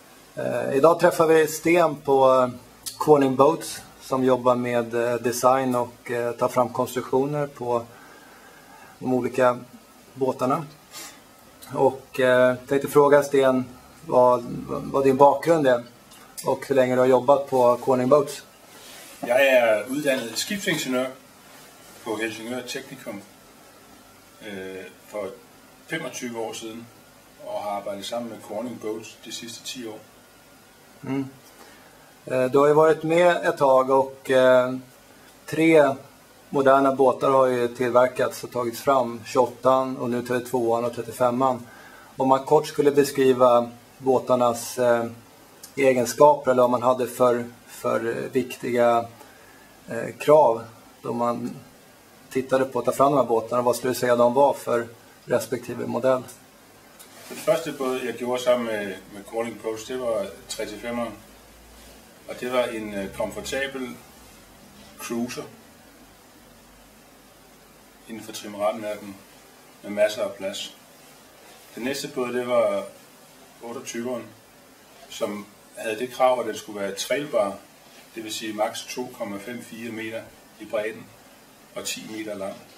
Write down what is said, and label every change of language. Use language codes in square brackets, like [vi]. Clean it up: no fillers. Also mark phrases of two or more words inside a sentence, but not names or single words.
[sv] Idag träffar vi Sten på Corning Boats som jobbar med design och tar fram konstruktioner på de olika båtarna. Och tänkte fråga Sten vad din bakgrund är och hur länge du har jobbat på Corning Boats. [da] Jeg er uddannet skibsingeniør på Helsingør Teknikum for 25 år siden og har arbejdet sammen med Corning Boats de sidste 10 år. [sv] Du har ju varit med ett tag och 3 moderna båtar har ju tillverkats och tagits fram, 28 och nu 32an och 35an. Om man kort skulle beskriva båtarnas egenskaper eller vad man hade för viktiga krav då man tittade på att ta fram de här båtarna, vad skulle du säga de var för respektive modell? [da] Den første båd jeg gjorde sammen med Corning Boats, det var 35'eren. Og det var en komfortabel cruiser inden for trimmeraten af den med masser af plads. Den næste båd, det var 28'eren, som havde det krav, at den skulle være trailbar, det vil sige maks 2,54 meter i bredden og 10 meter lang.